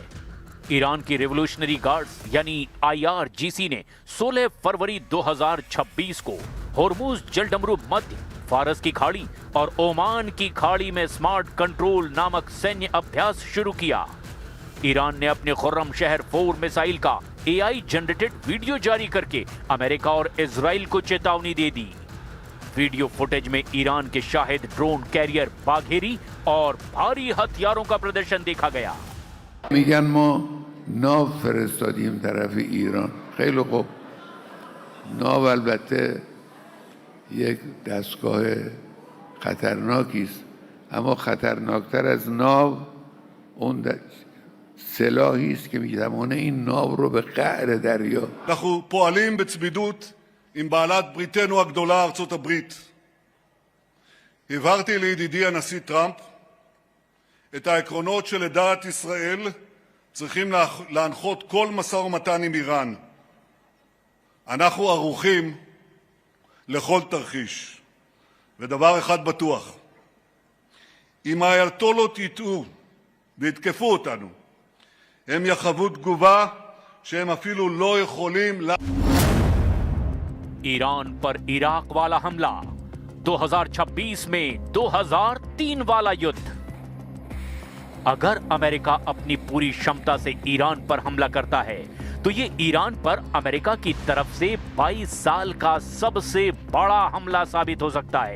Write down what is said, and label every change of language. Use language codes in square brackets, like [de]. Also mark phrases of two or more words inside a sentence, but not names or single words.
[hi] ईरान की रिवोल्यूशनरी गार्ड्स यानी IRGC ने 16 फरवरी 2026 को हॉर्मुज जलडमरू मध्य फारस की खाड़ी और ओमान की खाड़ी में स्मार्ट कंट्रोल नामक सैन्य अभ्यास शुरू किया। ईरान ने अपने खुर्रम शहर 4 मिसाइल का [en] AI generated video [hi] जारी करके अमेरिका और इजराइल को चेतावनी दे दी। वीडियो फुटेज में ईरान के शाहिद [en] drone carrier [hi] बाघेरी और भारी हथियारों का प्रदर्शन देखा गया। [fa] میگن ما ناو فرستادیم طرف ایران. خیلی خوب. ناو البته یک دستگاه خطرناکی است، اما خطرناکتر از ناو اون سلاحی است که میتوانه این ناو رو به قعر دریا. [he] אנחנו פועלים בצמידות עם בעלת בריתנו הגדולה ארצות הברית. הבהרתי לידידי הנשיא טראמפ את העקרונות שלדעת ישראל צריכים להנחות כל משא ומתן עם איראן. אנחנו ערוכים לכל תרחיש. ודבר אחד בטוח, אם האייתולות יטעו ויתקפו אותנו, הם יחוו תגובה שהם אפילו לא יכולים [hi] ईरान पर इराक वाला हमला, 2026 में 2003 वाला युद्ध। अगर अमेरिका अपनी पूरी क्षमता से ईरान पर हमला करता है तो ये ईरान पर अमेरिका की तरफ से 22 साल का सबसे बड़ा हमला साबित हो सकता है।